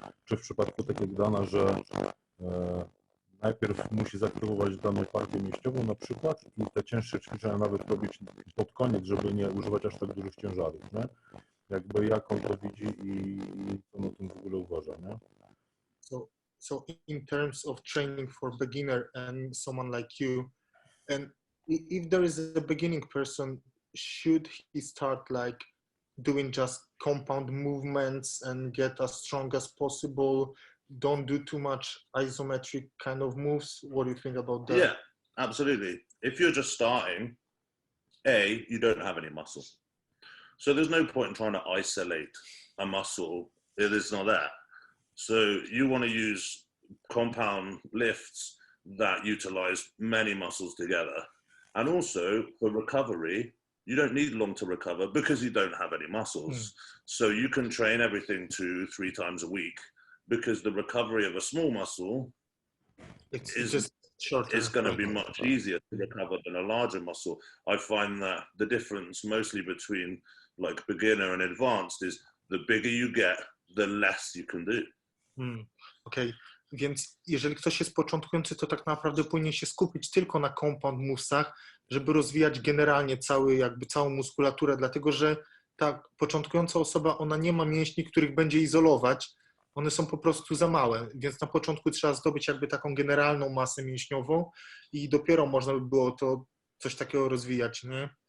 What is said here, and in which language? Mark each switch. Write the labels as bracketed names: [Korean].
[Polish] Czy w przypadku tak jak Dana, że najpierw musi zaktywować daną partię mięśniową na przykład i te cięższe ćwiczenia nawet robić pod koniec, żeby nie używać aż tak dużych ciężarów, nie? Jakby jak on to widzi i co on o tym w ogóle uważa, nie? [English] So in terms of training for beginner and someone like you, and if there is a beginning person, should he start like doing just compound movements and get as strong as possible? Don't do too much isometric kind of moves. What do you think about that? Yeah, absolutely. If you're just starting, you don't have any muscle. So there's no point in trying to isolate a muscle if it's not there. So you want to use compound lifts that utilize many muscles together. And also for recovery, you don't need long to recover because you don't have any muscles. So you can train everything 2-3 times a week because the recovery of a small muscle is going to be much easier to recover than a larger muscle. I find that the difference mostly between like beginner and advanced is the bigger you get, the less you can do. [Polish] Okej, więc jeżeli ktoś jest początkujący, to tak naprawdę powinien się skupić tylko na compound movesach, żeby rozwijać generalnie całą muskulaturę, dlatego że ta początkująca osoba, ona nie ma mięśni, których będzie izolować, one są po prostu za małe, więc na początku trzeba zdobyć jakby taką generalną masę mięśniową i dopiero można by było to coś takiego rozwijać, nie?